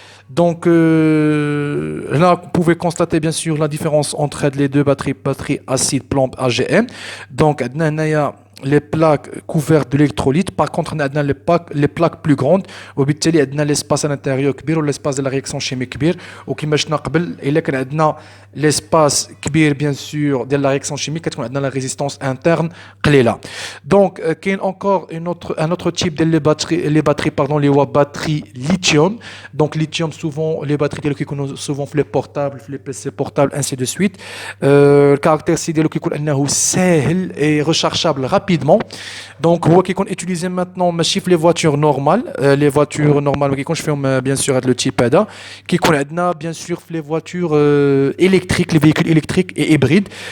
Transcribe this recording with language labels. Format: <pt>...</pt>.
<fr>Donc là, vous pouvez constater bien sûr la différence entre les deux batteries acide plomb AGM. Donc, il y a les plaques couvertes de l'électrolyte. Par contre, on a les plaques plus grandes. وبالتالي عندنا l'espace à l'intérieur كبير والespace de la réaction chimique كبير.</fr> <ar>وكما شفنا قبل إلا كان عندنا l'espace كبير bien sûr de la réaction chimique كتكون عندنا la résistance interne قليلة.</ar> <fr>Donc كاين encore un autre type de les batteries pardon les batteries lithium. Donc lithium souvent les batteries ديالو كيكونوا souvent في les portables في les PC portables ainsi de suite.</fr> <ar>الكاركتيرستيك ديالو كيكون انه ساهل et rechargeable rapidement.</ar> <fr>Donc هو كيكون utilisé maintenant ماشي في les voitures normales. Les voitures normales ما كيكونش فيهم bien sûr هذا le type هذا. كيكون عندنا bien sûr في les voitures électriques, les véhicules électriques et hybrides.</fr>